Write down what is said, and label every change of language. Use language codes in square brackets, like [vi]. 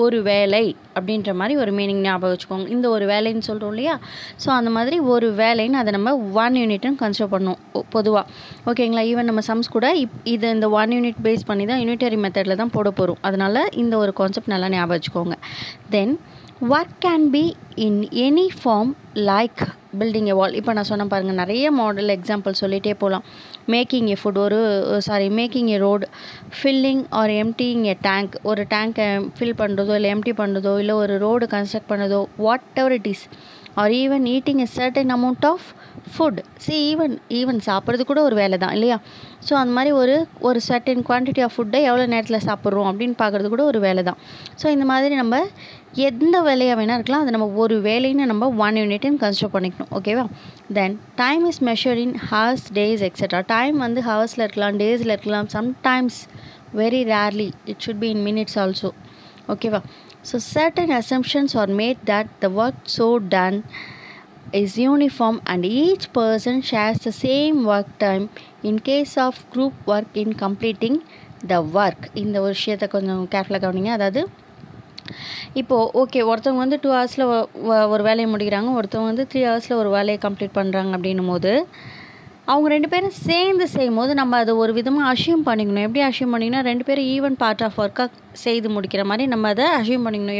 [ta] ஒரு வேலை அப்படின்ற மாதிரி ஒரு மீனிங் ஞாபகம் வச்சுக்கோங்க. இந்த ஒரு வேலைன்னு சொல்கிறோம் இல்லையா. ஸோ அந்த மாதிரி ஒரு வேலைன்னு அதை நம்ம 1 யூனிட்னு கன்சிடர் பண்ணோம் பொதுவாக ஓகேங்களா. ஈவன் நம்ம சம்ஸ் கூட இது இந்த 1 யூனிட் பேஸ் பண்ணி தான் யூனிட்டரி மெத்தடில் தான் போட போகிறோம். அதனால் இந்த ஒரு கான்செப்ட் நல்லா ஞாபகம் வச்சுக்கோங்க. [en] Then what can be in any form like building a wall. [ta] இப்போ நான் சொன்ன பாருங்கள், நிறைய மாடல் எக்ஸாம்பிள் சொல்லிகிட்டே போகலாம். [en] making a food, making a road, filling or emptying a tank, [ta] ஒரு டேங்கை ஃபில் பண்ணுறதோ இல்லை எம்டி பண்ணுறதோ, இல்லை ஒரு ரோடு கன்ஸ்ட்ரக்ட் பண்ணுறதோ, [en] Whatever it is, or even eating a certain amount of food. [ta] Even சாப்பிட்றது கூட ஒரு வேலை தான் இல்லையா. ஸோ அந்த மாதிரி ஒரு சர்டன் குவான்டிட்டி ஆஃப் ஃபுட்டை எவ்வளோ நேரத்தில் சாப்பிட்றோம் அப்படின்னு பார்க்குறது கூட ஒரு வேலை தான். ஸோ இந்த மாதிரி நம்ம எந்த வேலையாக வேணால் இருக்கலாம், அது நம்ம ஒரு வேலைன்னு நம்ம 1 யூனிட்னு கன்சிடர் பண்ணிக்கணும் ஓகேவா. [en] Then time is measured in hours, days etcetera. [ta] Time வந்து ஹவர்ஸில் இருக்கலாம், டேஸில் இருக்கலாம், [en] Sometimes very rarely it should be in minutes also ஓகேவா. So certain assumptions are made that the work so done is uniform and each person shares the same work time in case of group work in completing the work. [ta] இந்த ஒரு விஷயத்தை கொஞ்சம் கேர்ஃபுல்லாக கவனிங்க. அதாவது இப்போது okay, ஒருத்தவங்க வந்து 2 ஹவர்ஸில் ஒரு வேலையை முடிக்கிறாங்க, ஒருத்தவங்க வந்து 3 ஹவர்ஸில் ஒரு வேலையை கம்ப்ளீட் பண்ணுறாங்க அப்படின்னும் போது அவங்க ரெண்டு பேரும் சேர்ந்து செய்யும் போது நம்ம அதை ஒரு விதமாக அஷ்யூம் பண்ணிக்கணும். எப்படி அஷ்யூம் பண்ணிக்கணும், ரெண்டு பேரும் ஈவன் பார்ட் ஆஃப் ஒர்க்காக செய்து முடிக்கிற மாதிரி நம்ம அதை அஷ்யூம் பண்ணிக்கணும்.